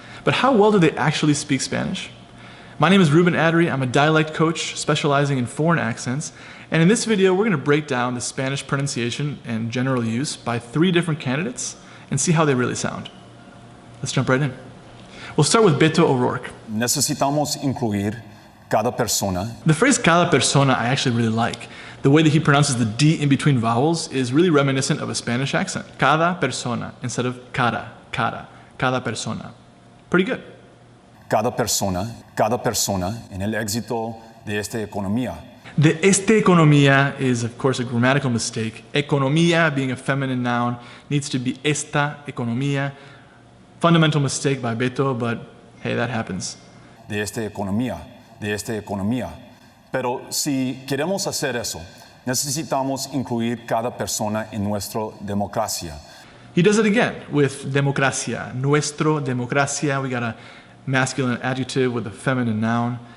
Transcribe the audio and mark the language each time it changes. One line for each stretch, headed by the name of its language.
English: But how well do they actually speak Spanish? My name is Ruben Adery. I'm a dialect coach specializing in foreign accents, and in this video we're going to break down the Spanish pronunciation and general use by 3 different candidates and see how they really sound. Let's jump right in. We'll start with Beto O'Rourke.
Spanish: Necesitamos incluir cada persona.
English: The phrase
Spanish: cada persona
English: I actually really like. The way that he pronounces the D in between vowels is really reminiscent of a Spanish accent.
Spanish: Cada persona
English: instead of
Spanish: cada persona.
English: Pretty good.
Spanish: Cada persona en el éxito de esta economía.
English: The
Spanish: este economía
English: is, of course, a grammatical mistake. Economía, being a feminine noun, needs to be
Spanish: esta economía.
English: Fundamental mistake by Beto, but hey, that happens.
Spanish: De esta economía. Pero si queremos hacer eso, necesitamos incluir cada persona en nuestra democracia.
English: He does it again with democracia.
Spanish: Nuestro democracia.
English: We got a masculine adjective with a feminine noun.